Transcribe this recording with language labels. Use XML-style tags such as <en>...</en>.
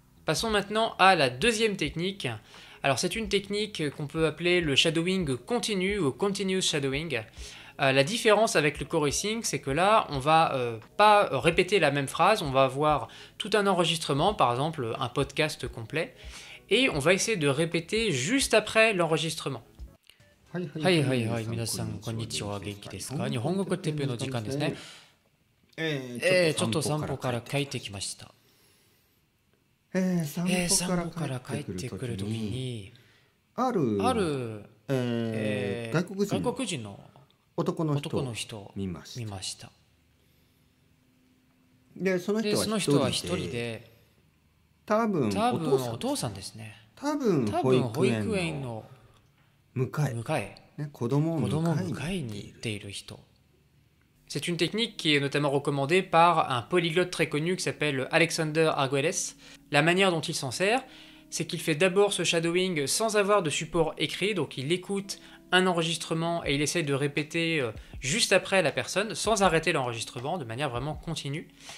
<fr>Passons maintenant à la deuxième technique. Alors c'est une technique qu'on peut appeler le shadowing continu ou continuous shadowing. La différence avec le chorusing, c'est que là, on va pas répéter la même phrase, on va avoir tout un enregistrement, par exemple un podcast complet, et on va essayer de répéter juste après l'enregistrement.</fr> <ja>はいはいはい、皆さんこんにちは、元気ですか？日本語コンテッペの時間ですね。ちょっと散歩から帰ってきました。散歩から帰ってくるときに、ある外国人の男の人を見ました。で、その人は一人で、多分お父さんですね。多分保育園の迎え、子供を迎えに行っている人。</ja> <fr>C'est une technique qui est notamment recommandée par un polyglotte très connu qui s'appelle Alexander Arguelles. La manière dont il s'en sert, c'est qu'il fait d'abord ce shadowing sans avoir de support écrit, donc il écoute un enregistrement et il essaye de répéter juste après la personne, sans arrêter l'enregistrement, de manière vraiment continue.</fr>